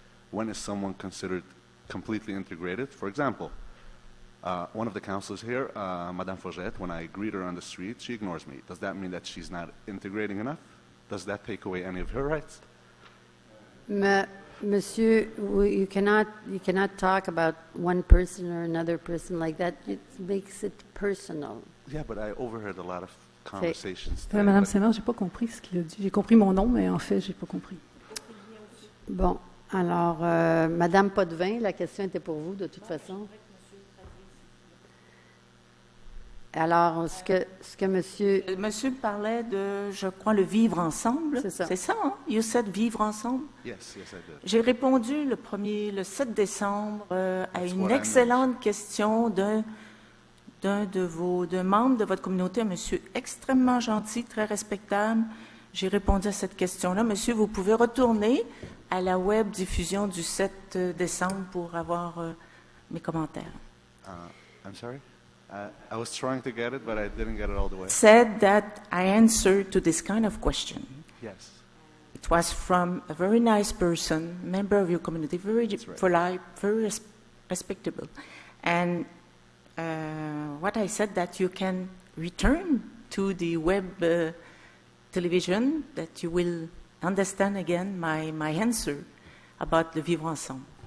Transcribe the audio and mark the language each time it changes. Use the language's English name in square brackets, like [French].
[English] When is someone considered completely integrated? For example, one of the councillors here, Madame Forget, when I greet her on the street, she ignores me. Does that mean that she's not integrating enough? Does that take away any of her rights? Monsieur, you cannot talk about one person or another person like that. It makes it personal. Yeah, but I overheard a lot of conversations. [French] Madame Seymour, j'ai pas compris ce qu'il a dit. J'ai compris mon nom, mais en fait, j'ai pas compris. Bon, alors, Madame Potvin, la question était pour vous de toute façon. Alors, ce que Monsieur... Monsieur parlait de, je crois, le vivre ensemble. C'est ça. C'est ça, hein? [English] You said [French] vivre ensemble. [English] Yes, I did. [French] J'ai répondu le 7 décembre à [English] That's [French] une [English] what I [French] excellente question d'un membre de votre communauté, un monsieur extrêmement gentil, très respectable. J'ai répondu à cette question-là. Monsieur, vous pouvez retourner à la web diffusion du 7 décembre pour avoir mes commentaires. [English] I'm sorry? I was trying to get it, but I didn't get it all the way. Said that I answered to this kind of question. Yes. It was from a very nice person, member of your community, very polite, very respectable. And what I said that you can return to the web television, that you will understand again my answer about the vivre ensemble.